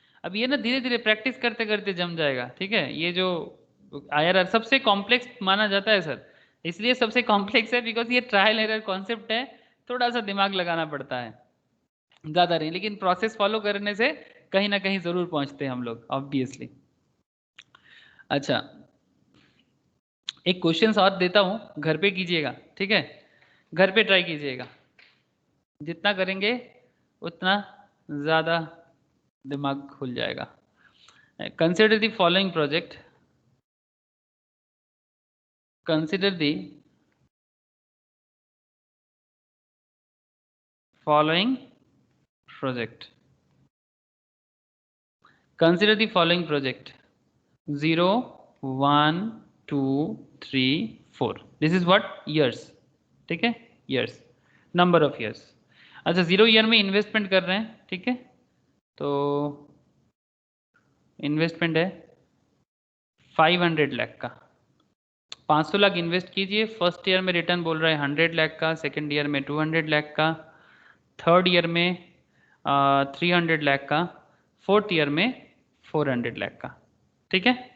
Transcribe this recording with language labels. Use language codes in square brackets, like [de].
[hi] अब ये ना धीरे धीरे प्रैक्टिस करते करते जम जाएगा, ठीक है। ये जो आईआरआर सबसे कॉम्प्लेक्स माना जाता है सर, इसलिए सबसे कॉम्प्लेक्स है बिकॉज ये ट्रायल एरर कॉन्सेप्ट है, थोड़ा सा दिमाग लगाना पड़ता है, ज़्यादा नहीं, लेकिन प्रोसेस फॉलो करने से कहीं ना कहीं ज़रूर पहुंचते हैं हम लोग ऑब्वियसली। अच्छा एक क्वेश्चन और देता हूँ, घर पे कीजिएगा, ठीक है। घर पे ट्राई कीजिएगा, जितना करेंगे उतना ज़्यादा दिमाग खुल जाएगा। [en] Consider the following project, consider the following project, consider the following project 0 1 2 3 4, this is what years, ठीक है, years, number of years। [hi] अच्छा 0 ईयर में इन्वेस्टमेंट कर रहे हैं, ठीक है, तो इन्वेस्टमेंट है 500 लाख का, 500 लाख इन्वेस्ट कीजिए। फर्स्ट ईयर में रिटर्न बोल रहा है 100 लाख का, सेकेंड ईयर में 200 लाख का, थर्ड ईयर में 300 लाख का, फोर्थ ईयर में 400 लाख का, ठीक है।